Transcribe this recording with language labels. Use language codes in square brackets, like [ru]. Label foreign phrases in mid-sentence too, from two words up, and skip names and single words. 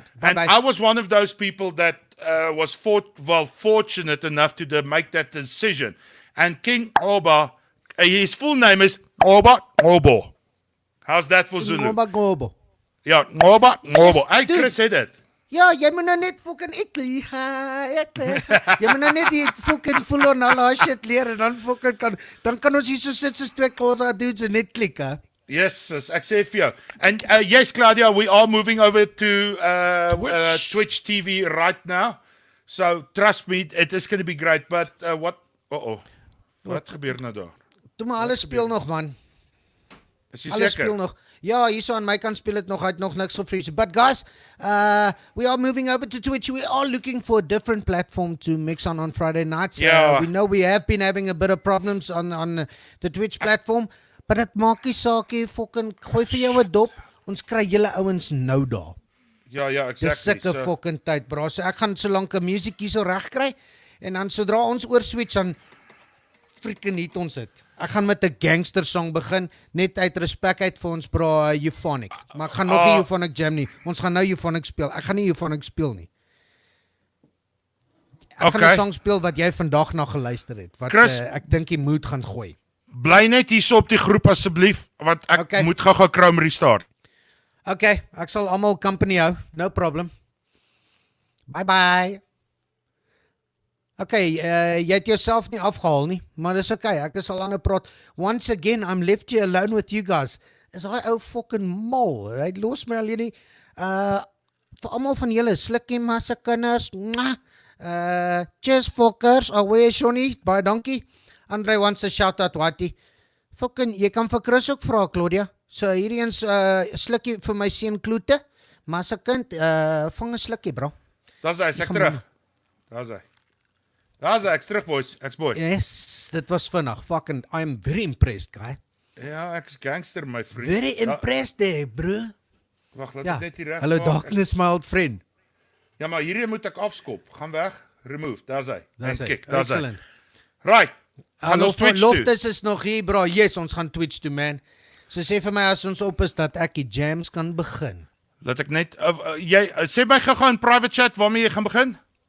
[en] And I was one of those people that was fortunate enough to make that decision. And King Oba, his full name is Oba Ngobo. How's that for Zulu? Ngoba Ngobo. Yeah, Oba Ngobo. Hey, Chris said it. [af] Ja, jy moet nou net fucking jy moet nou net die fucking [en] full on all shit [af] leer, en dan fucking dan kan ons hier so sit soos twee kosa dudes en net klik, hè. Yes, ek sê vir jou. [en] And yes, Claudia, we are moving over to Twitch TV right now. So trust me, it is going to be great. But what [af] gebeur nou daar? Toe maar alles speel nog, man. Is jy Alles seker? speel nog. Ja, hierso aan my kant speel het nog, hy het nog niks gefreeze. [en] But guys, we are moving over to Twitch. We are looking for a different platform to mix on Friday nights. We know we have been having a bit of problems on the Twitch platform, but [af] dit maak nie saak nie, fucking gooi vir jou 'n dop. Ons kry julle ouens nou daar. Ja, exactly. Dis sulke fucking tyd, bro. So ek gaan so lank 'n musiek hierso reg kry, en dan sodra ons oor switch dan freaking hit ons dit. Ek gaan met 'n gangster song begin, net uit respek uit vir ons bro Euphonik. Maar ek gaan nog nie Euphonik jam nie. Ons gaan nou Euphonik speel. Ek gaan nie Euphonik speel nie. Ek gaan 'n song speel wat jy vandag na geluister het. Wat Chris, ek dink jy moet gaan gooi. Bly net hierso op die groep asseblief, want ek moet gou Chrome restart. Okay, ek sal almal company hou. [en] No problem. Bye bye. [af] Okay, jy het jouself nie afgehaal nie, maar dis okay, ek is al aan 'n praat. [en] Once again, I'm left here alone with you guys. [af] Is hy ou fucking mal, hy los my alleen nie. Vir almal van julle, slukkie maar se kinders. [en] Cheers fuckers, away Shoni, [af] baie dankie. [en] Andre wants a shout out, Watty. Fucking, [af] jy kan vir Chris ook vra, Claudia. So hierdie eens slukkie vir my seun Kloete, maar se kind, vang 'n slukkie, bro. Daar's hy, ek terug. Daar's hy, ek's terug, boys. Ek's boy. Yes, dit was vinnig. [en] Fucking, I'm very impressed, guy. [af] Ja, ek's gangster, my vriend. [en] Very impressed there, bro. [af] Wag, laat ek net hier reg. [en] Hello darkness, my old friend. [af] Ja, maar hierdie moet ek afskop. Gaan weg. Remove. Daar's hy. Daar's hy. Kyk, daar's hy. [en] Excellent. [af] Right. Gaan ons Twitch toe. Loftus is nog hier, bro. Yes, ons gaan Twitch toe, man. So sê vir my as ons op is dat ek die jams kan begin. Laat ek net jy sê my gou-gou in private chat waarmee jy gaan begin?